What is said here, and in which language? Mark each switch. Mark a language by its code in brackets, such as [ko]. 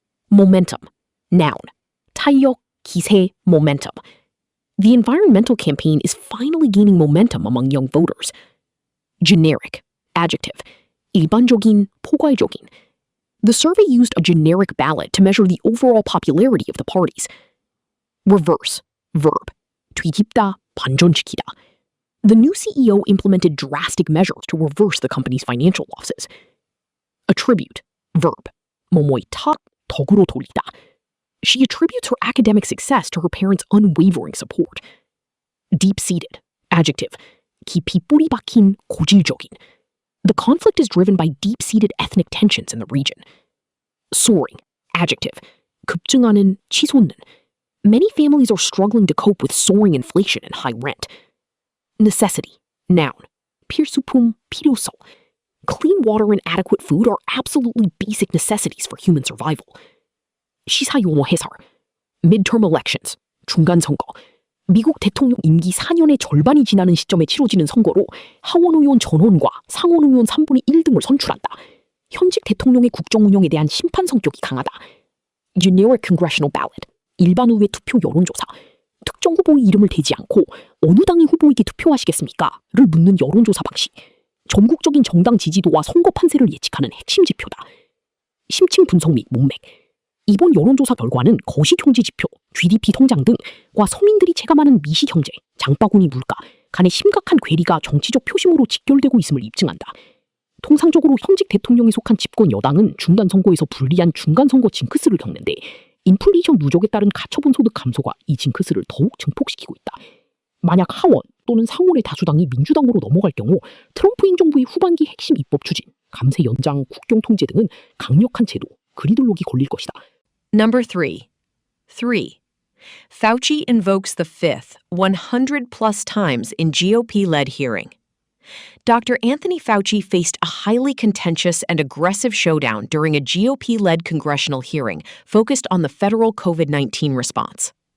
[en] Momentum. Noun. [ko] 탄력, 기세, momentum. [en] The environmental campaign is finally gaining momentum among young voters. Generic. Adjective. [ko] 일반적인, 포괄적인. [en] The survey used a generic ballot to measure the overall popularity of the parties. Reverse. Verb. [ko] 뒤집다, 반전시키다. [en] The new CEO implemented drastic measures to reverse the company's financial losses. Attribute. Verb. [ko] 뭐뭐의 탓, 덕으로 돌리다. [en] She attributes her academic success to her parents' unwavering support. Deep-seated. Adjective. [ko] 깊이 뿌리 박힌, 고질적인. [en] The conflict is driven by deep-seated ethnic tensions in the region. Soaring. Adjective. [ko] 급증하는, 치솟는. [en] Many families are struggling to cope with soaring inflation and high rent. Necessity. Noun. [ko] 필수품, 필요성. [en] Clean water and adequate food are absolutely basic necessities for human survival. [ko] 시사용어 해설. [en] Midterm elections. [ko] 중간 선거. 미국 대통령 임기 4년의 절반이 지나는 시점에 치러지는 선거로 하원의원 전원과 상원의원 3분의 1 등을 선출한다. 현직 대통령의 국정 운영에 대한 심판 성격이 강하다. [en] Generic congressional ballot. [ko] 일반 의회 투표 여론조사. 특정 후보의 이름을 대지 않고 어느 당의 후보에게 투표하시겠습니까? 를 묻는 여론조사 방식. 전국적인 정당 지지도와 선거 판세를 예측하는 핵심 지표다. 심층 분석 및 문맥. 이번 여론조사 결과는 거시경제 지표, GDP 성장 등과 서민들이 체감하는 미시경제, 장바구니 물가, 간의 심각한 괴리가 정치적 표심으로 직결되고 있음을 입증한다. 통상적으로 현직 대통령에 속한 집권 여당은 중간선거에서 불리한 중간선거 징크스를 겪는데 인플레이션 누적에 따른 가처분 소득 감소가 이 징크스를 더욱 증폭시키고 있다. 만약 하원 또는 상원의 다수당이 민주당으로 넘어갈 경우 트럼프 행정부의 후반기 핵심 입법 추진, 감세 연장, 국경 통제 등은 강력한 제도, 그리들록이 걸릴 것이다. [en] Number 3. Fauci invokes the fifth 100-plus times in GOP-led hearing. Dr. Anthony Fauci faced a highly contentious and aggressive showdown during a GOP-led congressional hearing focused on the federal COVID-19 response.